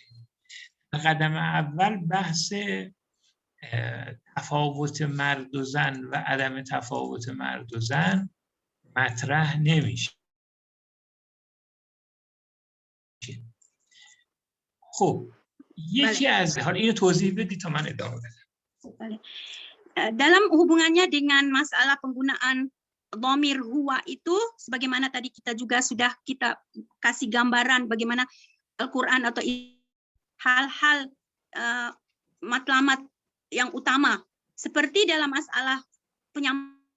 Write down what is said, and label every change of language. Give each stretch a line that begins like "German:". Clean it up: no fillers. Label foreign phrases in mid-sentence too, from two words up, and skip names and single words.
Persian: در قدم اول بحث تفاوت مرد و زن و عدم تفاوت مرد و زن مطرح نمیشه. خب یکی از حالا اینو توضیح بدی تا من ادامه بدم.
Indonesian: Dalam hubungannya dengan masalah penggunaan dhamir huwa itu, sebagaimana tadi kita juga sudah kita kasih gambaran bagaimana Al-Quran atau hal-hal matlamat yang utama, seperti dalam masalah penyampaian